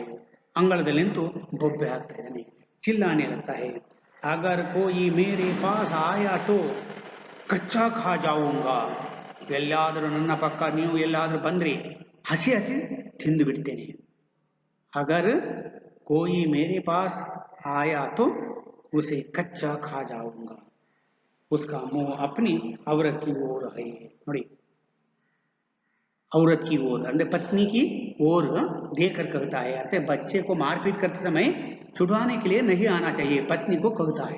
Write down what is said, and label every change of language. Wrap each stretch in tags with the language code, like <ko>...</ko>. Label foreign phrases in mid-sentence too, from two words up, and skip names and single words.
<kn>अंगड़दलेंतु बೊಬ್ಬೆ ಹಾಕ್ತಾ ಇದ್ದಾನೆ,</kn> <hi>चिल्लाने लगता है, अगर कोई मेरे पास आया तो कच्चा खा जाऊंगा।</hi> <kn>ಎಲ್ಲಾದರೂ ನನ್ನ ಪಕ್ಕ ನೀವು ಎಲ್ಲಾದರೂ ಬಂದ್ರೆ ಹಸಿ ಹಸಿ ತಿಂದು ಬಿಡ್ತೇನೆ।</kn> <hi>अगर कोई मेरे पास आया तो उसे कच्चा खा जाऊंगा। उसका मुंह अपनी औरत की ओर है। ನೋಡಿ, औरत की ओर अंदर पत्नी की ओर देखकर कहता है, अर्थात बच्चे को मारपीट करते समय छुड़वाने के लिए नहीं आना चाहिए, पत्नी को कहता है।</hi>